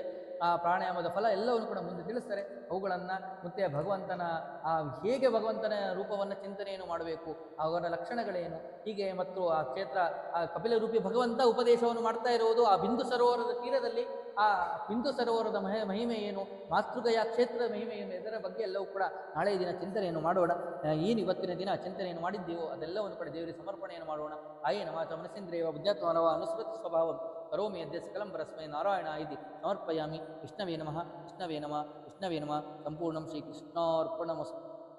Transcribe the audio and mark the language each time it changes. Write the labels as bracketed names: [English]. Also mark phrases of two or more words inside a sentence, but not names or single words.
[Kannada] ಆ ಪ್ರಾಣಾಯಾಮದ ಫಲ ಎಲ್ಲವನ್ನು ಕೂಡ ಮುಂದೆ ತಿಳಿಸ್ತಾರೆ. ಅವುಗಳನ್ನು ಮತ್ತೆ ಭಗವಂತನ ಹೇಗೆ ಭಗವಂತನ ರೂಪವನ್ನು ಚಿಂತನೆಯನ್ನು ಮಾಡಬೇಕು, ಅವರ ಲಕ್ಷಣಗಳೇನು, ಹೀಗೆ ಮತ್ತು ಆ ಕ್ಷೇತ್ರ ಆ ಕಪಿಲ ರೂಪಿ ಭಗವಂತ ಉಪದೇಶವನ್ನು ಮಾಡ್ತಾ ಇರುವುದು ಆ ಬಿಂದು ಸರೋವರದ ತೀರದಲ್ಲಿ. ಆ ಬಿಂದು ಸರೋವರದ ಮಹಿಮೆ ಏನು, ಮಾತೃಗಯ ಕ್ಷೇತ್ರದ ಮಹಿಮೆ ಏನು, ಇದರ ಬಗ್ಗೆ ಎಲ್ಲವೂ ಕೂಡ ನಾಳೆ ದಿನ ಚಿಂತನೆಯನ್ನು ಮಾಡೋಣ. ಏನು ಇವತ್ತಿನ ದಿನ ಚಿಂತನೆಯನ್ನು ಮಾಡಿದ್ದೀವೋ ಅದೆಲ್ಲವನ್ನು ಕೂಡ ದೇವರಿಗೆ ಸಮರ್ಪಣೆಯನ್ನು ಮಾಡೋಣ. [Sanskrit] ಆಯೇನ ಮಾತ ಮನಸ್ಸೇಂದ್ರಿಯವ ಬುದ್ಧತ್ವನವ ಅನುಸೃತ ಸ್ವಭಾವಂ ಕರೋಮಿ ಯದ್ಯ ಸಕಲಂ ಪರಸ್ಮೈ ನಾರಾಯಣ ಇತಿ ಸಮರ್ಪಯಾಮಿ. ವಿಷ್ಣವೇ ನಮಃ, ವಿಷ್ಣವೇ ನಮಃ, ವಿಷ್ಣವೇ ನಮಃ. ಸಂಪೂರ್ಣಂ ಶ್ರೀಕೃಷ್ಣಾರ್ಪಣಮಸ್ತು.